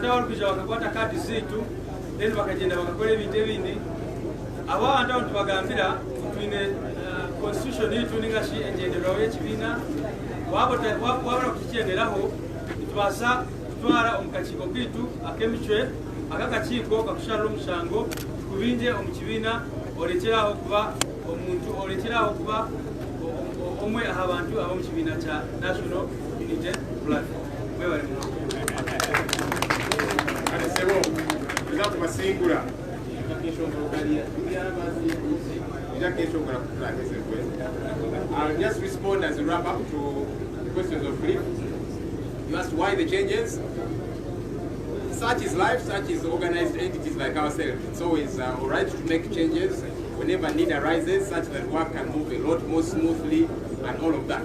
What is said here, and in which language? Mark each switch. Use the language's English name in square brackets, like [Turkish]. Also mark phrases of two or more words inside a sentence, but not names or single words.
[Nyankole] abalikuja bakakwata kaadi zaitu then bakagenda bakakola ebintu ebindi abo abantu abo tubagambira twine constitution yitu ningashi engenderwaho y'ekibiina wabula kukikyenderaho nitubaasa kutwara omu kakiiko kaitu ak'emicwe akakakiiko kakushara omushango kubinje omu kibiina olekeraho kuba omuntu olekeraho kuba omwe aha bantu ab'omu kibiina kya National Unity Platform. [Ganda] Mwebale muno. [Nyankole] Basingura. [English] I'll just respond as a wrap up to the questions of Cliff. You asked why the changes. Such is life, such is organized entities like ourselves. It's always all right to make changes whenever need arises, such that work can move a lot more smoothly and all of that.